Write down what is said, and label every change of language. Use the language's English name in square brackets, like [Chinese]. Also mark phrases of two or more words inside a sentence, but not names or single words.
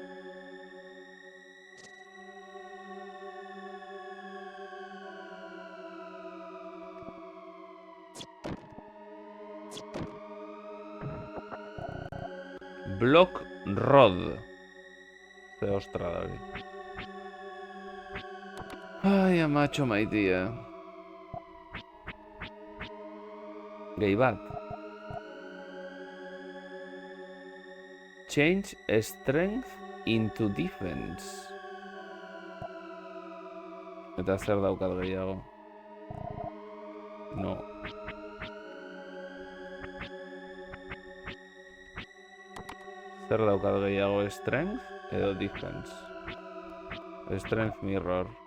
[English] Block Rod. [Basque] Ze ostra da hori. Ai, amatxo maitia. Gehi bat. [English] Change strength into defense. [Basque] Eta zer daukat gehiago? No. Zer daukat gehiago? [English] Strength edo defense? Strength mirror.